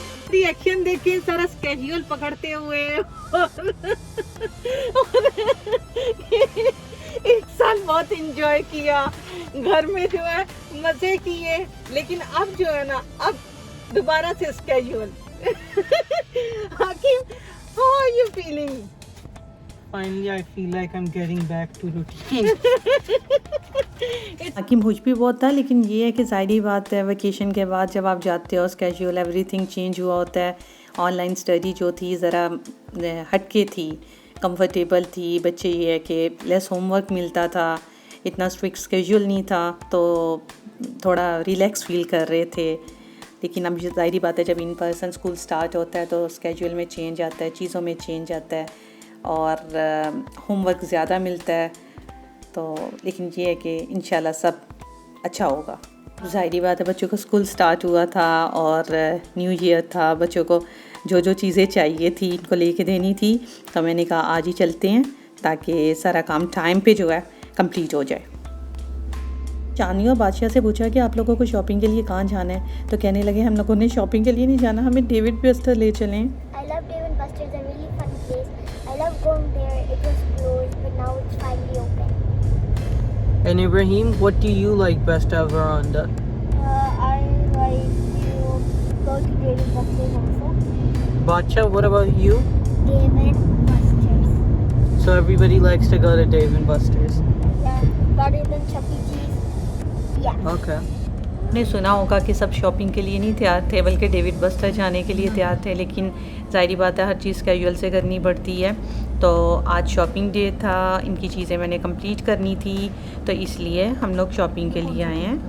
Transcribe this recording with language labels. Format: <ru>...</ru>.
<hi>Reaction देखिए सारा schedule पकड़ते हुए एक साल बहुत एंजॉय किया, घर में जो है मजे किए, लेकिन अब जो है ना अब दोबारा से स्केड्यूल.</hi> <en>Hakim, how are you feeling? Finally, I feel like I'm getting back to routine.</en> <hi>हाकिम खुश भी बहुत था, लेकिन ये है कि ज़ाहिर बात है वेकेशन के बाद जब आप जाते हो</hi> <en>schedule everything change</en> <hi>हुआ होता है. ऑनलाइन स्टडी जो थी ज़रा हटके थी, कंफर्टेबल थी. बच्चे ये है कि</hi> <en>less homework</en> <hi>मिलता था, इतना</hi> <en>strict schedule</en> <hi>नहीं था, तो थोड़ा</hi> <en>relax feel</en> <hi>कर रहे थे. लेकिन अब ज़ाहिर बात है जब</hi> <en>in person school start</en> <hi>होता है तो स्केड्यूल में चेंज आता है, चीज़ों में चेंज आता है और होमवर्क ज़्यादा मिलता है. तो लेकिन ये है कि इंशाल्लाह सब अच्छा होगा. ज़ाहिर बात है बच्चों को स्कूल स्टार्ट हुआ था और</hi> <en>new year</en> <hi>था, बच्चों को जो जो चीज़ें चाहिए थी इनको लेके देनी थी. तो मैंने कहा आज ही चलते हैं ताकि सारा काम टाइम पे जो है कंप्लीट हो जाए. चानिया बादशाह से पूछा कि आप लोगों को शॉपिंग के लिए कहाँ जाना है, तो कहने लगे हम लोगों ने शॉपिंग के लिए नहीं जाना, हमें डेविड बस्टर ले चलें.</hi> <en>I love Dave & Buster's, a really fun place. I love going there. It was closed, but now it's finally open. And Ibrahim, what do you like best ever on the? I like to go to Dave & Buster's also. Bacha, what about you? Dave & Buster's. So everybody likes to go to Dave and Buster's. Yeah, better than Chuck E. Cheese. Yeah. Okay.</en> <hi>आपने सुना होगा कि सब shopping के लिए नहीं तैयार थे, बल्कि डेविड बस्टर जाने के लिए तैयार थे, लेकिन ज़ाहिर बात है हर चीज़ कैजुअल से करनी पड़ती है। तो आज शॉपिंग डे था, इनकी चीज़ें मैंने कंप्लीट करनी थी, तो इसलिए हम लोग शॉपिंग के लिए आए हैं।</hi>